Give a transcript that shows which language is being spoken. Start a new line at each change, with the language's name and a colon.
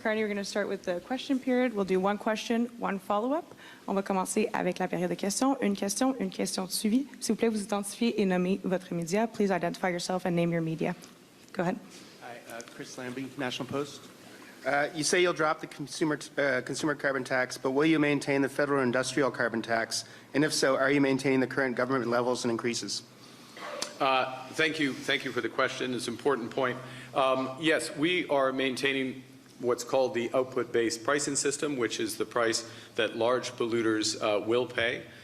English: Carney. We're going to start with the question period. We'll do one question, one follow-up.
French: On va commencer avec la période de questions. Une question de suivi. S'il vous plaît, vous identifiez et nommez votre média.
English: Please identify yourself and name your media. Go ahead. Hi, Chris Lambie, National Post. You say you'll drop the consumer carbon tax, but will you maintain the federal industrial carbon tax? And if so, are you maintaining the current government levels and increases? Thank you for the question. It's an important point. Yes, we are maintaining what's called the output-based pricing system, which is the price that large polluters will pay.